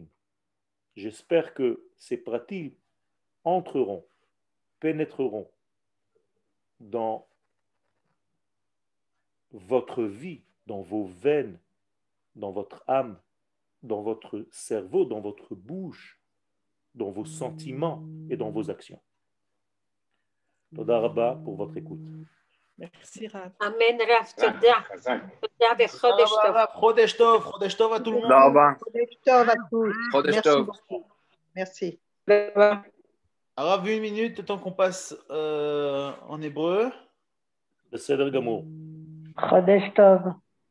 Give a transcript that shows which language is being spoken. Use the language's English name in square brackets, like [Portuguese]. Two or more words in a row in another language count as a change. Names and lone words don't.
[French] J'espère que ces pratim entreront, pénétreront dans votre vie, dans vos veines, dans votre âme, dans votre cerveau, dans votre bouche, dans vos sentiments et dans vos actions. [Hebrew] תודה רבה [French] pour votre écoute. Merci, Rav. [Hebrew] אמן, רב. תודה. תודה וחודש טוב. חודש טוב, חודש טוב [French] à tout le monde. [Hebrew] חודש טוב [French] à tous. [Hebrew] Chodesh [French] Merci [Hebrew] tov. [French] beaucoup. Merci. Rav, 1 minute, le temps qu'on passe en hébreu. [Hebrew] בסדר גמור. חודש טוב.